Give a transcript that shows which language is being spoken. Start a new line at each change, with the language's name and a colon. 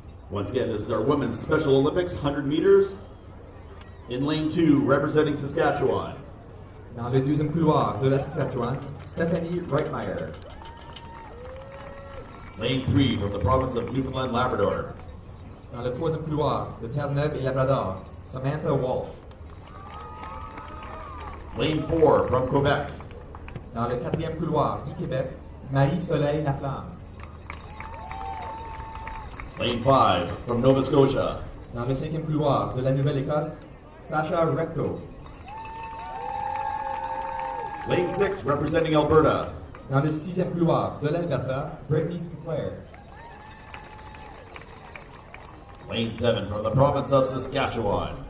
English: Once again, this is our women's Special Olympics 100 meters. In lane 2, representing Saskatchewan.
French: Dans le deuxième couloir de la Saskatchewan, Stephanie Reitmeyer.
English: Lane 3, from the province of Newfoundland, Labrador.
French: Dans le troisième couloir de Terre-Neuve et Labrador, Samantha Walsh.
English: Lane 4, from Quebec.
French: Dans le quatrième couloir du Québec, Marie-Soleil Laflamme.
English: Lane 5, from Nova Scotia.
French: Dans le cinquième couloir de la Nouvelle-Écosse, Sasha Recto.
English: Lane 6, representing Alberta.
French: Dans le sixième couloir de l'Alberta, Brittany Sinclair.
English: Lane 7, from the province of Saskatchewan.